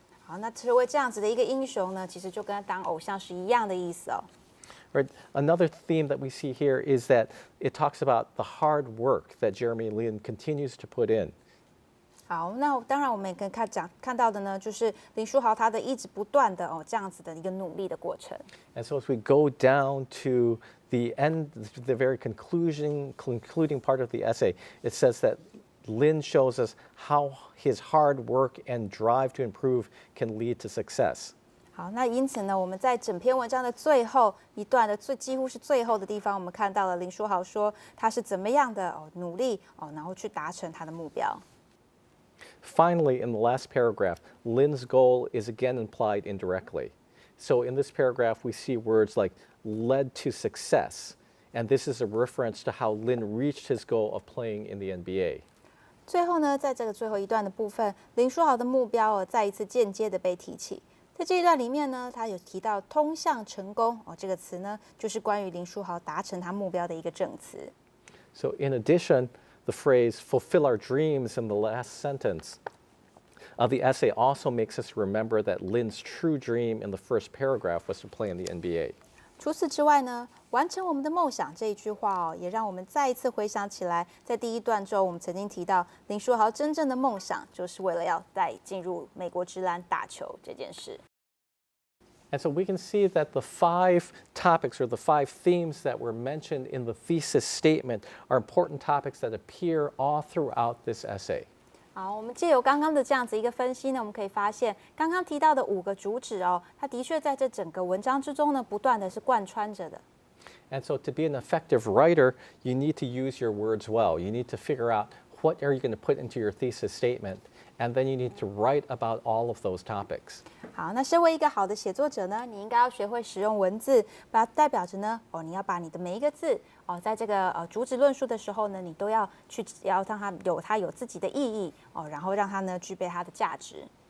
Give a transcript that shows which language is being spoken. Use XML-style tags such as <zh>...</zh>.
<zh>好，那成为这样子的一个英雄呢，其实就跟他当偶像是一样的意思哦。</zh> <en>Right. Another theme that we see here is that it talks about the hard work that Jeremy Lin continues to put in.</en> <zh>好，那当然我们也可以看到的呢，就是林书豪他的一直不断的这样子的一个努力的过程。</zh> <en>And so as we go down to the end, the very concluding part of the essay, it says that Lin shows us how his hard work and drive to improve can lead to success.</en> <zh>好，那因此呢，我们在整篇文章的最后一段的几乎是最后的地方，我们看到了林书豪说他是怎么样的努力然后去达成他的目标。</zh> <en>Finally, in the last paragraph, Lin's goal is again implied indirectly. So in this paragraph, we see words like led to success, and this is a reference to how Lin reached his goal of playing in the NBA.</en> <zh>最后呢，在这个最后一段的部分，林书豪的目标再一次间接的被提起。在这一段里面呢，他有提到“通向成功”这个词呢，就是关于林书豪达成他目标的一个证词。</zh> <en>So in addition, the phrase fulfill our dreams in the last sentence of the essay also makes us remember that Lin's true dream in the first paragraph was to play in the NBA.</en> <zh>除此之外呢，完成我们的梦想这一句话也让我们再一次回想起来，在第一段中我们曾经提到林书豪真正的梦想就是为了要再进入美国职篮打球这件事。</zh> <en>And so we can see that the 5 topics or the 5 themes that were mentioned in the thesis statement are important topics that appear all throughout this essay.</en> <zh>好，我们借由刚刚的这样子一个分析呢，我们可以发现，刚刚提到的5个主旨它的确在这整个文章之中呢，不断的是贯穿着的。</zh> <en>And so to be an effective writer, you need to use your words well. You need to figure out what are you going to put into your thesis statement, and then you need to write about all of those topics.</en> <zh>好，那身为一个好的写作者呢，你应该要学会使用文字，代表着呢，你要把你的每一个字在这个主旨论述的时候呢，你都要让它有自己的意义然后让它呢具备它的价值。</zh>